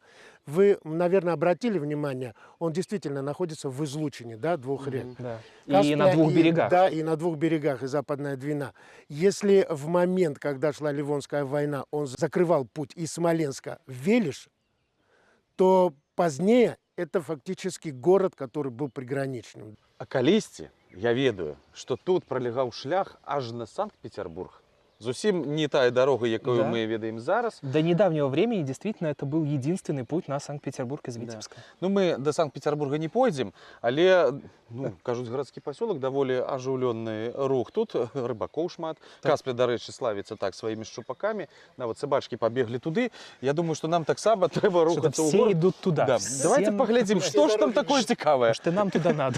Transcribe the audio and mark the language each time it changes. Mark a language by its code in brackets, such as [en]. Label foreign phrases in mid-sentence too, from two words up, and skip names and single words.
[ru] Вы, наверное, обратили внимание, он действительно находится в излучине, да, 2 рек. Да. Каспия И на 2 берегах. Да, и на 2 берегах, и Западная Двина. Если в момент, когда шла Ливонская война, он закрывал путь из Смоленска в Велиш, то позднее это фактически город, который был приграничным. [be] А калісьці я ведаю, што тут пролягаў шлях аж на Санкт-Петербург. Зусім не тая дорога, якую Да. мы ведаем зараз. [ru] До недавнего времени действительно это был единственный путь на Санкт-Петербург из Витебска. Ну, мы до Санкт-Петербурга не пойдем, [be] але, ну, кажуць, гарадскі пасёлак даволі ажыўлённы рух. Тут рыбакоў шмат. Каспля, дарэчы, славіцца так сваімі шчупакамі. Нават [ru] собачки побегли [be] туды. [ru] Я думаю, что нам [be] таксама трэба [ru] Что-то [be] рухацца ў [ru] все [be] горад. [ru] идут туда. Да. Давайте поглядим, что ж там такое цікавае. Что нам туда надо.